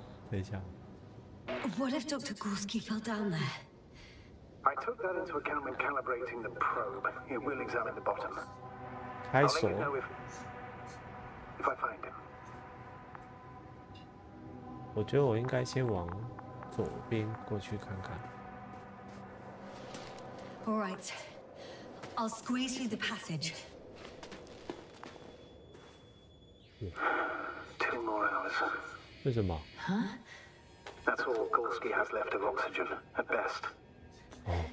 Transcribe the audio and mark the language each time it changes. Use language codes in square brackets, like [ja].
[zh] 等一下。 [en] What if Dr. Gorski fell down there? I took that into account when calibrating the probe. It will examine the bottom. [zh] 开 [en] I'll [zh] 锁。 [en] let you know if I find him. [zh] 我觉得我应该先往左边过去看看。 [en] All right. I'll squeeze through the passage. 2 more hours. [zh] 为什么？ Huh? [en] That's all Gorski has left of oxygen, at best. 哦。